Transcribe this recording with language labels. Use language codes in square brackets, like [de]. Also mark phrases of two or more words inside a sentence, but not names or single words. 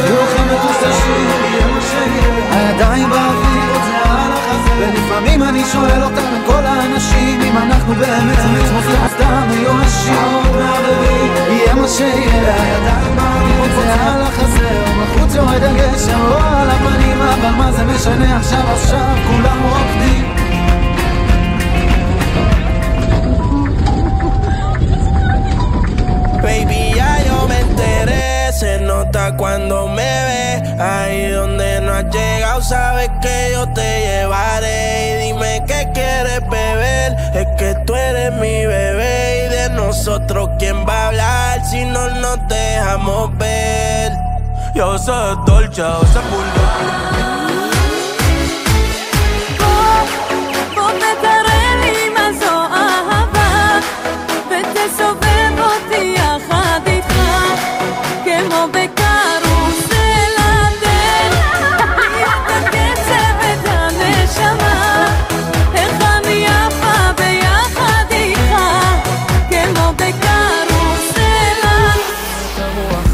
[he] חיוכים מטושטשים, הידיים באוויר, זה על החזה, ולפעמים אני שואל אותם, כל האנשים, אם אנחנו באמת מצמופים סתם מיואשים, יהיה מה שיהיה. הידיים באוויר, זה על החזה, בחוץ יורד הגשם, או על הפנים, אבל מה זה משנה עכשיו, עכשיו כולם רוקדים. [es] Baby, ya yo me enteré, se nota cuando me ves. Ahí donde no has llegado, sabes que yo te llevaré. Y dime qué quieres beber, es que tú eres mi bebé. Y de nosotros, ¿quién va a hablar si no nos dejamos ver? Yo soy dolce, yo soy bulldog. [he] בוא ותראה לי מה זו אהבה, ותסובב אותי יחד איתך כמו בקרוסל הדל, את הקצב ואת הנשמה, איך אני יפה ביחד איתך כמו בקרוסל הרוח.